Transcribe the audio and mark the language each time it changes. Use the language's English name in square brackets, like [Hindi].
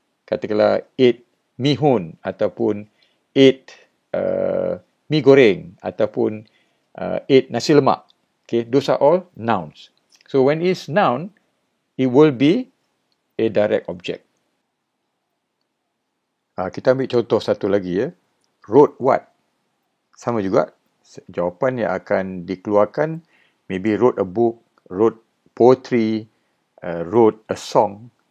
[Malay] Katakanlah eat mihun ataupun eat mi goreng ataupun eat nasi lemak. [English] Okay, those are all nouns. So when it's noun, it will be a direct object. [Malay] Kita ambil contoh satu lagi. [English] Wrote what. [Malay] Sama juga, jawapan yang akan dikeluarkan [English] maybe wrote a book, wrote poetry, wrote a song.